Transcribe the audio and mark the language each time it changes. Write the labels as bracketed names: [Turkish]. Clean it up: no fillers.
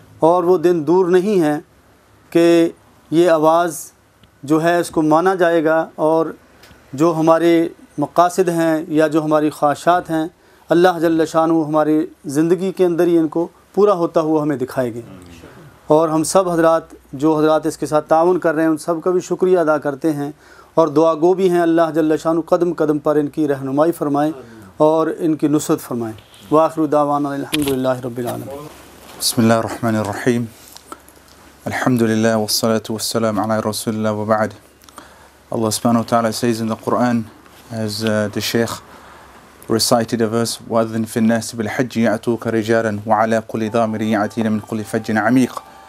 [Urdu] اور وہ دن دور نہیں ہے کہ یہ آواز جو ہے اس کو مانا جائے گا، اور جو ہمارے مقاصد ہیں یا جو ہماری خواہشات ہیں، اللہ جل شانہ ہماری زندگی کے اندر ہی ان کو پورا ہوتا ہوا ہمیں دکھائے گے۔ اور ہم سب حضرات جو حضرات اس کے ساتھ تعاون کر رہے ہیں ان سب کا بھی شکریہ ادا کرتے ہیں، اور دعا گو بھی ہیں اللہ جل شانہ قدم قدم پر ان کی رہنمائی فرمائیں اور ان کی نصرت فرمائیں۔ [Arabic] وآخر دعوانا الحمدللہ رب العالمین۔ بسم الله الرحمن الرحيم. الحمد لله والصلاة والسلام على رسول الله وبعد. [English] Allah subhanahu wa ta'ala says in the Quran, as the Shaykh recited a verse, [Arabic] وَأَذِّنْ فِي النَّاسِ بِالْحَجِّ يَأْتُوكَ رِجَالًا وَعَلَىٰ كُلِّ ضَامِرٍ يَأْتِينَ مِنْ كُلِّ فَجٍّ عَمِيقٍ.